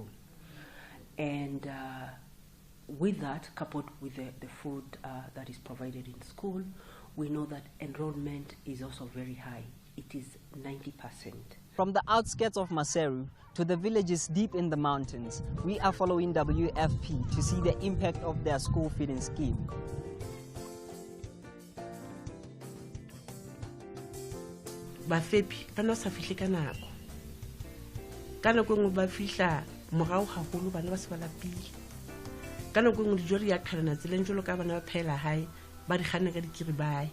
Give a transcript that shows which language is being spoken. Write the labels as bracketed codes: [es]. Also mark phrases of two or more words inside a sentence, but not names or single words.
[en] And with that, coupled with the food that is provided in school, we know that enrollment is also very high. It is 90%. From the outskirts of Maseru to the villages deep in the mountains, we are following WFP to see the impact of their school feeding scheme. [st] Bafepi bana sa fihle ka nako. Ka nako engwe ba fihla morao haholo bana ba se ba lapile. Ka nako engwe dijo di ya qhalana tseleng jwalo ka bana ba phela hae ba di kganne ka dikiribae.